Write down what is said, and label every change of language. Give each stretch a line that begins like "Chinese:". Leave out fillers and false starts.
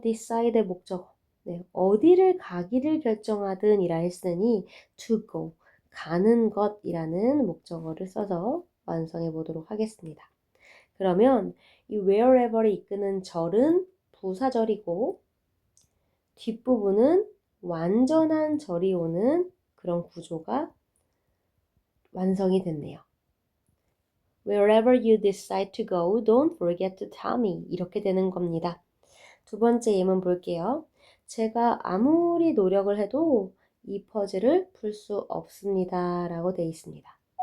Korean: decide의 목적어. 네, 어디를 가기를 결정하든 이라 했으니 to go, 가는 것이라는 목적어를 써서 완성해 보도록 하겠습니다. 그러면 이 wherever을 이끄는 절은 부사절이고 뒷부분은 완전한 절이 오는 그런 구조가 완성이 됐네요.
English: Wherever you decide to go, don't forget to tell me.
Korean: 이렇게 되는 겁니다. 두 번째 예문 볼게요. 제가 아무리 노력을 해도 이 퍼즐을 풀 수 없습니다. 라고 되어 있습니다.